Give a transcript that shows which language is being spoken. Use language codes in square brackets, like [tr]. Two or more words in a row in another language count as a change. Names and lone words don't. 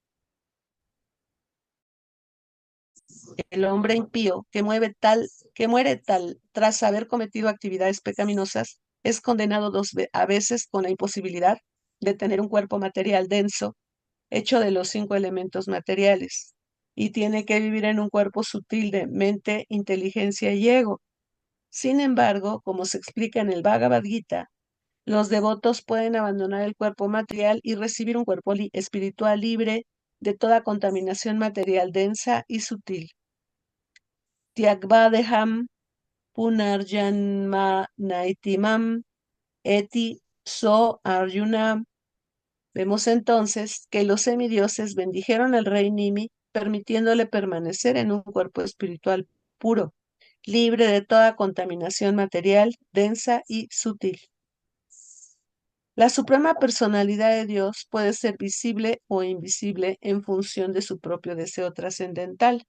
[es] El hombre impío que muere tal tras haber cometido actividades pecaminosas es condenado a veces con la imposibilidad de tener un cuerpo material denso hecho de los 5 elementos materiales, y tiene que vivir en un cuerpo sutil de mente, inteligencia y ego. Sin embargo, como se explica en el Bhagavad Gita, los devotos pueden abandonar el cuerpo material y recibir un cuerpo espiritual libre de toda contaminación material densa y sutil. [sa] Tyagvadeham punarjanma naitimam eti so Arjuna. [es] Vemos entonces que los semidioses bendijeron al rey Nimi, permitiéndole permanecer en un cuerpo espiritual puro, libre de toda contaminación material, densa y sutil. La Suprema Personalidad de Dios puede ser visible o invisible en función de su propio deseo trascendental.